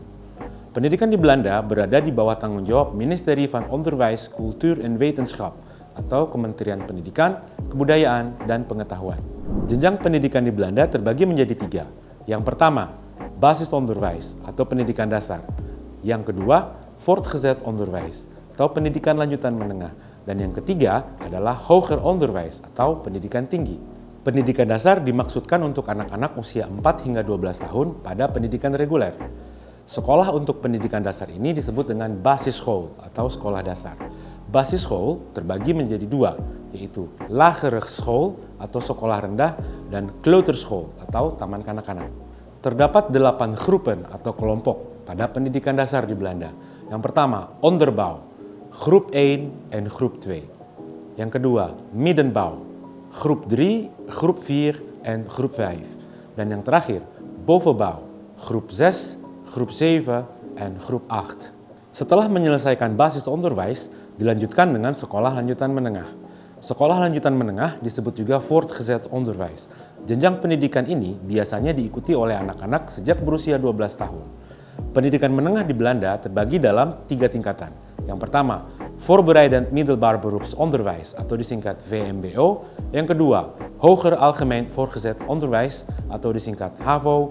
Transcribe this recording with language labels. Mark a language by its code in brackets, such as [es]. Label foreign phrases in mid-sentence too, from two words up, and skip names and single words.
[id] Pendidikan di Belanda berada di bawah tanggung jawab Ministerie van Onderwijs, Cultuur en Wetenschap atau Kementerian Pendidikan, Kebudayaan, dan Pengetahuan. Jenjang pendidikan di Belanda terbagi menjadi 3. Yang pertama, basisonderwijs atau pendidikan dasar. Yang kedua, [nl] voortgezet onderwijs [id] atau pendidikan lanjutan menengah. Dan yang ketiga adalah [nl] hoger onderwijs [id] atau pendidikan tinggi. Pendidikan dasar dimaksudkan untuk anak-anak usia 4 hingga 12 tahun pada pendidikan reguler. Sekolah untuk pendidikan dasar ini disebut dengan basisschool atau sekolah dasar. Basisschool terbagi menjadi 2, yaitu [nl] lagere school [id] atau sekolah rendah dan kleuterschool atau taman kanak-kanak. Terdapat 8 groepen atau kelompok pada pendidikan dasar di Belanda. Yang pertama, [nl] onderbouw, groep 1 en groep 2. [id] Yang kedua, [nl] middenbouw, groep 3, groep 4 en groep 5. [id] Dan yang terakhir, [nl] bovenbouw, groep 6, groep 7 en groep 8. [id] Setelah menyelesaikan basisonderwijs, dilanjutkan dengan sekolah lanjutan menengah. Sekolah lanjutan menengah disebut juga [nl] voortgezet onderwijs. [id] Jenjang pendidikan ini biasanya diikuti oleh anak-anak sejak berusia 12 tahun. Pendidikan menengah di Belanda terbagi dalam 3 tingkatan. Yang pertama, [nl] Voorbereidend Middelbaar Beroepsonderwijs atau disingkat VMBO. [id] Yang kedua, [nl] Hoger Algemeen Voortgezet Onderwijs atau disingkat HAVO.